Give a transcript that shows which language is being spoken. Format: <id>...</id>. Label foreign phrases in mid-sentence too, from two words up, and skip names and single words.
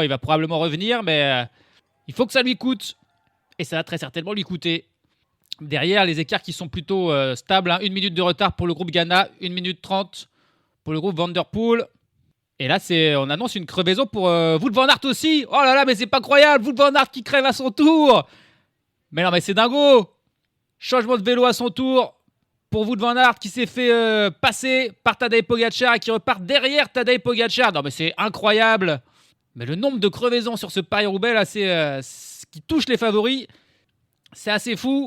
<fr>Il va probablement revenir, mais il faut que ça lui coûte. Et ça va très certainement lui coûter. Derrière, les écarts qui sont plutôt stables. 1 minute de retard pour le groupe Ghana, 1 minute 30 pour le groupe Van Der Poel. Et là, on annonce une crevaison pour Wout van Aert aussi. Oh là là, mais c'est pas croyable. Wout van Aert qui crève à son tour. Mais non, mais c'est dingo. Changement de vélo à son tour pour Wout van Aert qui s'est fait passer par Tadej Pogačar et qui repart derrière Tadej Pogačar. Non, mais c'est incroyable. Mais le nombre de crevaisons sur ce Paris-Roubaix, là, qui touche les favoris, c'est assez fou.</fr>